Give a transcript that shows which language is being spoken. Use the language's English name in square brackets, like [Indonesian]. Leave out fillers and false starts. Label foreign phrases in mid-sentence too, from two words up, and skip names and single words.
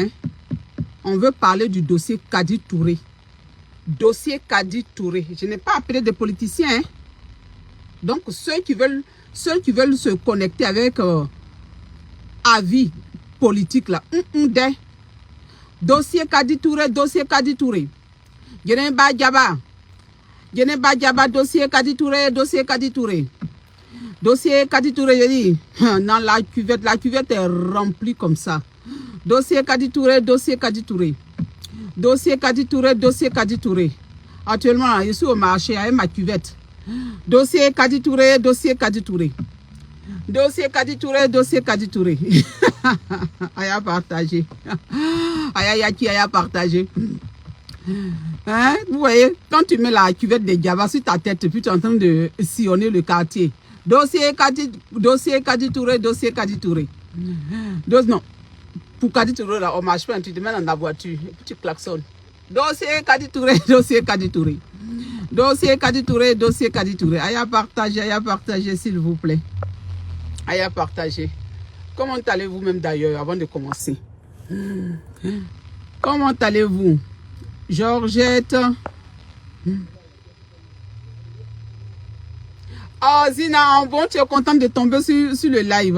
[French] Hein? On veut parler du dossier Kadi Touré. Dossier Kadi Touré. Je n'ai pas appelé de politiciens. Hein? Donc, ceux qui veulent se connecter avec avis politique là. Dossier Kadi Touré. Dossier Kadi Touré. Geneba Djaba, dossier Kadi Touré. Dossier Kadi Touré. Dossier Kadi Touré, je dis. Dans la cuvette est remplie comme ça. Dossier Kadi Touré. Dossier Kadi Touré. Dossier Kadi Touré, dossier Kadi Touré. Actuellement, je suis au marché avec ma cuvette. Dossier Kadi Touré, dossier Kadi Touré. Dossier Kadi Touré, dossier Kadi Touré. Aïe à partager. Aïe à partager. Hein? Vous voyez, quand tu mets la cuvette de Djaba sur ta tête, puis tu es en train de sillonner le quartier. Dossier Kadi Touré, dossier Kadi Touré. Non. Pour Kadi Touré, là, on marche pas, tu te mets dans la voiture, et puis tu klaxonnes. Dossier Kadi Touré, dossier Kadi Touré. Dossier Kadi Touré, dossier Kadi Touré. Aïe à partager, s'il vous plaît. Aïe à partager. Comment allez-vous même d'ailleurs, avant de commencer? Comment allez-vous? Georgette. Oh, Zina, bon, tu es contente de tomber sur le live.